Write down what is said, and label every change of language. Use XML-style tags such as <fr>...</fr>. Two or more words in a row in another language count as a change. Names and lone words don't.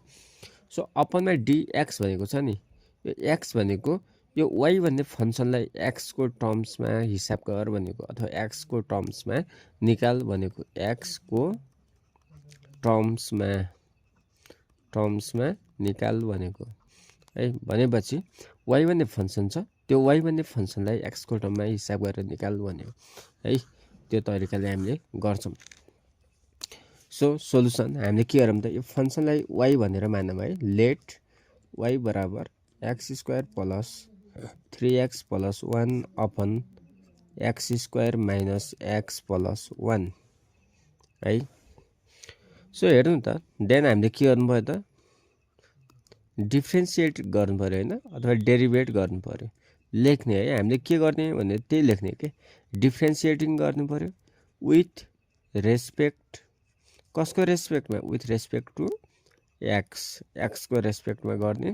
<ne>सो अपनमा dx भनेको छ नि, यो x भनेको यो y भन्ने फंक्सनलाई x को टर्म्समा हिसाब गर भनेको अथवा x को टर्म्समा निकाल भनेको, x को टर्म्समा निकाल भनेको है। भनेपछि y भन्ने फंक्सन छ, त्यो y भन्ने फंक्सनलाई x को टर्ममा हिसाब गरेर निकाल भन्यो है। त्यो तरिकाले हामीले गर्छौं।</ne> <en>so solution</en> <ne>हामीले के गरौँ त, यो फंक्सनलाई y भनेर मानौँ है।</ne> <en>let y बराबर x square plus 3x plus 1 upon x square minus x plus 1 है।</en> <ne>सो हेर्नु त, देन हामीले के गर्नु पर्यो त, डिफ्रेन्सिएट गर्नु पर्यो हैन, अथवा डेरिभेट गर्नु पर्यो। लेख्ने है, हामीले के गर्ने भने त्यही लेख्ने के, डिफ्रेन्सिएटिङ गर्नु पर्यो</ne> <en>with respect,</en> <ne>कसको रेस्पेक्टमा,</ne> <en>with respect to x</en> <ne>को रेस्पेक्टमा गर्ने।</ne>